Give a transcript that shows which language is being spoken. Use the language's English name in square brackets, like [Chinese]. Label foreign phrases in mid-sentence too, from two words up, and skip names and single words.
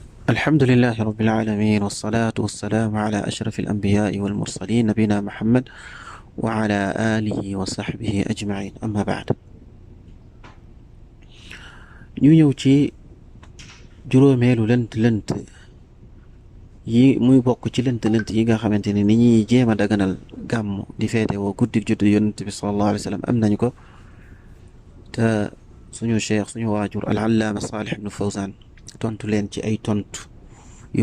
[Arabic] الحمد لله رب العالمين والصلاة والسلام على أشرف الأنبياء والمرسلين نبينا محمد وعلى آله وصحبه أجمعين أما بعد [Wolof] ñu ñëw ci juróomeelu lënt yi muy bokk ci lënt yi nga xamante ni ñuy jéem a daganal gàmm di feete woo guddik juddu yonent bi [Arabic] صلى الله عليه وسلم [Wolof] am nañu ko te suñu cheikh suñu waajur al allaama Saalih ibnu Fawzaan tontu leen ci ay tontu yu